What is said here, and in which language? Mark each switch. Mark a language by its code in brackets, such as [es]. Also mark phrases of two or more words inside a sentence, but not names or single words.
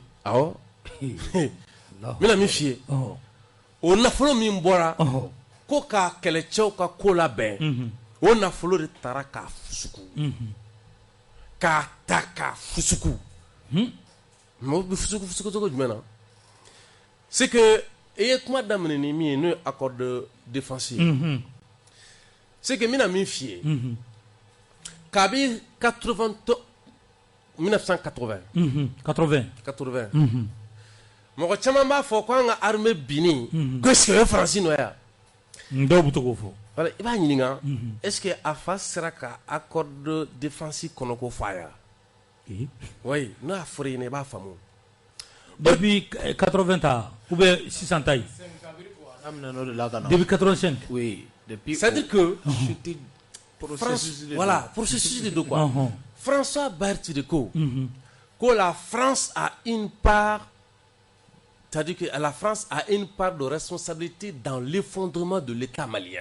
[bm] awɔ n bɛna min f'i ye o nafolo min bɔra ko ka kɛlɛcɛw ka ko labɛn o nafolo de taara k'a fusuku k'a ta k'a fusuku mɔgɔw bɛ fusuku cogo jumɛn na [fr] c'est que [bm] i ye kuma daminɛ ni min ye n'o ye [fr] accord de défense [bm] ye [fr] c'est que [bm] n bɛna min f'i ye kabi 1980 mɔgɔ caman b'a fɔ ko an ka armée binni ko [fr] est-ce que [bm] o ye Faransi nɔ ye wa dɔw bɛ to k'o fɔ voilà i b'a ɲininka [fr] est-ce que [bm] a fa sera ka [fr] accord de défense [bm] kɔnɔ ko f'a ye oui n'o y'a fɔra i ɲɛna i b'a faamu [fr] depuis 80 ta ou bien 600 [bm] ta ye [fr] depuis 85 oui depuis c'est-à-dire que processus de voilà processus de quoi François Berthier ko la France a une part, c'est-à-dire que la France a une part de responsabilité dans l'effondrement de l'État malien.